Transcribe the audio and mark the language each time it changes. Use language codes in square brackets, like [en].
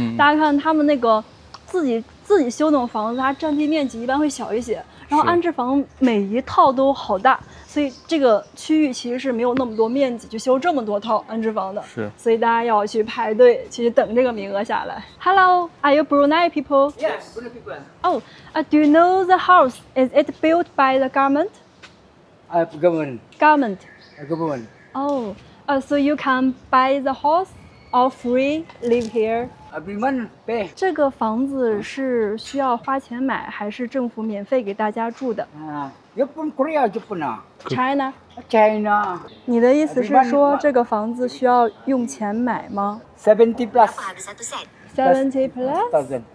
[zh] 大家看他們那個自己修那種房子，它占地面積一般會小一些，然後安置房每一套都好大。所以這個區域其實是沒有那麼多面積去修這麼多套安置房的，是，所以大家要去排隊去等這個名額下來。 [en] Hello, are you Brunei people? Yes, Brunei people. Oh, do you know the house? Is it built by the government? Government. Government. Government. Oh, so you can buy the house or free live here? Every month pay. [zh] 這個房子是需要花錢買，還是政府免費給大家住的 [en] ？Japan, Korea, Japan 啊。 China. China. [zh] 你的意思是說这個房子需要用錢買嗎 [en] ？70 plus. 70 plus.